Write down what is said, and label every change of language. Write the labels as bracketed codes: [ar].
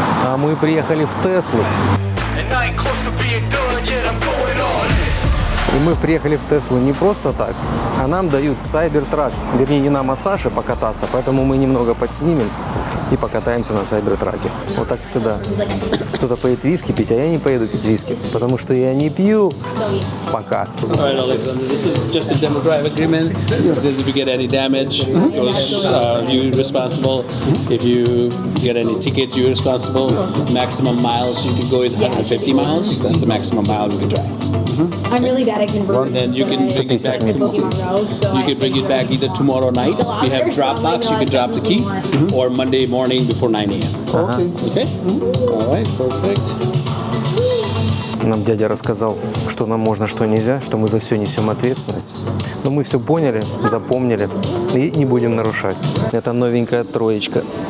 [ru] А мы приехали в Теслу. И мы приехали в Теслу не просто так, а нам дают Cybertruck. Вернее, не нам, а Саше покататься, поэтому мы немного подснимем и покатаемся на Cybertruck'е. Вот так всегда. Кто-то поедет виски пить, а я не поеду пить виски, потому что я не пью пока. [en] Alright, Alexander, this is just a demo drive agreement. It says if you get any damage, you're responsible. If you get any ticket, you're responsible. Maximum miles you can go is 150 miles. That's the maximum miles you can drive. I'm really bad at converting. Then you can bring it back. Pokemon Rogue, so You can bring it back either tomorrow night. We have Dropbox. You can drop the key, or Monday morning before 9 a.m. Okay. All right. Perfect. [ru] Нам дядя рассказал, что нам можно, что нельзя, что мы за все несем ответственность. Но мы все поняли, запомнили и не будем нарушать. Это новенькая троечка.